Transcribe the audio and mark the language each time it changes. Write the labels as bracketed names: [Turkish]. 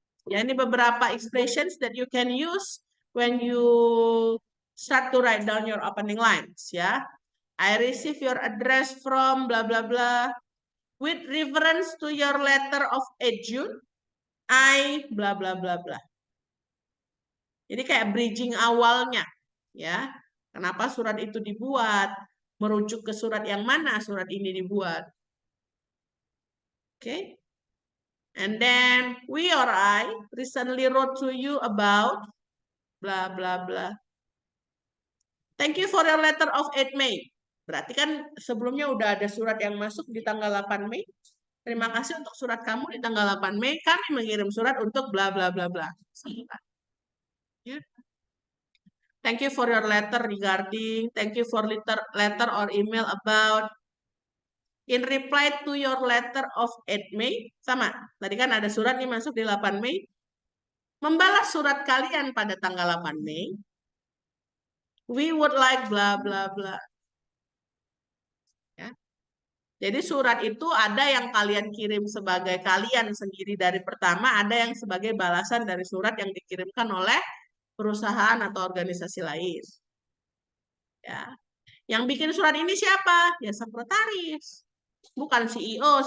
[Indonesian] Ya, ini beberapa [English] expressions that you can use when you start to write down your opening lines, ya. I receive your address from blah blah blah. With reference to your letter of 8 June, I blah blah blah blah. [Indonesian] Jadi kayak bridging awalnya, ya. Kenapa surat itu dibuat? Merujuk ke surat yang mana surat ini dibuat. Okay. [English] And then we or I recently wrote to you about blah blah blah. Thank you for your letter of 8 May. [Indonesian] Berarti kan sebelumnya udah ada surat yang masuk di tanggal 8 Mei. Terima kasih untuk surat kamu di tanggal 8 Mei. Kami mengirim surat untuk bla bla bla bla. Ya. [English] Thank you for your letter regarding. Thank you for letter or email about. In reply to your letter of 8 Mei. [Indonesian] Sama. Tadi kan ada surat nih masuk di 8 Mei. Membalas surat kalian pada tanggal 8 Mei. [English] We would like bla bla bla. [Indonesian] Ya. Jadi surat itu ada yang kalian kirim sebagai kalian sendiri dari pertama, ada yang sebagai balasan dari surat yang dikirimkan oleh perusahaan atau organisasi lain. Ya. Yang bikin surat ini siapa? Ya sekretaris. Bukan CEO.